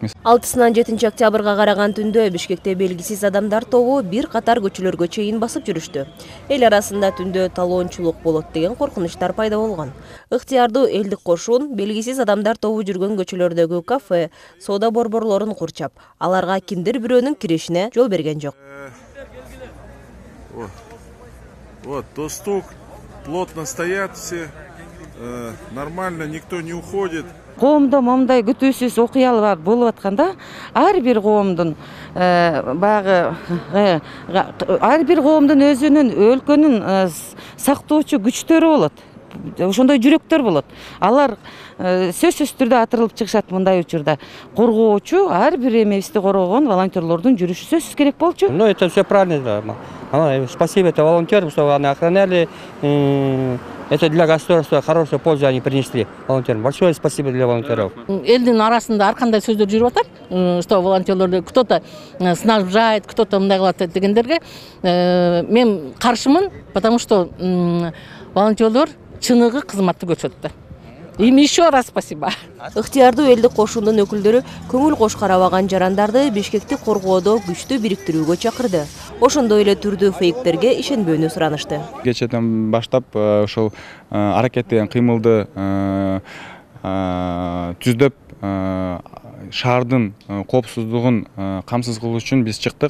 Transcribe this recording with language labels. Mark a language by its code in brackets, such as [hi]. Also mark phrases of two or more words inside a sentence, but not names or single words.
[ky] 6-сынан 7-октябрга караган түндө Бишкекте белгисиз адамдар тобу бир катар көчөлөргө чейин басып жүрүштү. Эл арасында түндө талоончулук болот деген коркунучтар пайда болгон. Ыктыярдуу элдик кошун белгисиз адамдар тобу жүргөн көчөлөрдөгү кафе, соода борборлорун курчап, аларга кимдир бирөөнүн киришине жол берген жок. [ru] Вот, то стук, плотно стоят все, нормально, никто не уходит. [ky] Коомдо момундай күтүүсүз окуялар болуп атканда, ар бир коомдун өзүнүн өлкөнүн сактоочу күчтөрү болот. Ошондой жүрөктөр болот. Алар сөзсүз түрдө атырылып чыгышат мындай учурда. Коргоочу ар бир эмебизди коргогон волонтерлордун жүрүшү сөзсүз керек болчу. [ru] Ну, это все правильно. Спасибо, это волонтерам, что они охраняли. Это для государства хорошую пользу они принесли волонтерам. Большое спасибо для волонтеров. [ky] Элдин арасында ар кандай сөздөр жүрүп атат, [ru] что волонтерлорду кто-то снабжает, кто-то [ky] мындай кылат дегендерге мен каршымын, [ru] потому что [ky] волонтерлор чыныгы кызматты көрсөттү. [ru] Им еще раз спасибо. [ky] Ыктыярдуу элдик кошундун өкүлдөрү көңүл кош карабаган жарандарды Бишкекти коргоодо күчтүү бириктирүүгө чакырды. Ошондой эле түрдүү фейктерге ишенбөөнү суранышты. Кечеден баштап ошол аракет деген кыймылды түздөп шаардын коопсуздугун камсыз кылуу үчүн биз чыктык.